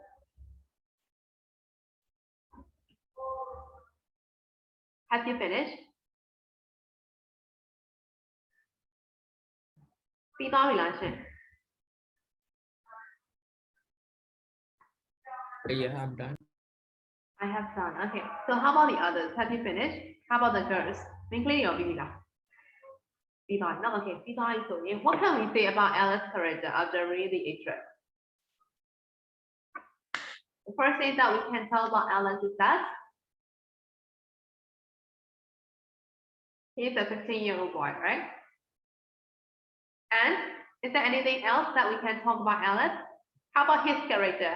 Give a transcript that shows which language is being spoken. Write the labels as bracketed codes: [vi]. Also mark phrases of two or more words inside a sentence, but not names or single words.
[en] Have you finished? [my] ပြီးသွားပြီလားရှင် [en] Yeah, I'm done. I have done. Okay. So how about the others? Have you finished? How about the girls? [my] မင်းကလေးရောပြီးပြီလားပြီးသွားပြီနော် [en] Okay [my] ပြီးသွားပြီဆိုရင် [en] what can we say about Alice's character after reading the extract? The first thing that we can tell about Alice is that he's a 15-year-old boy, right? And is there anything else that we can talk about Alice? How about his character?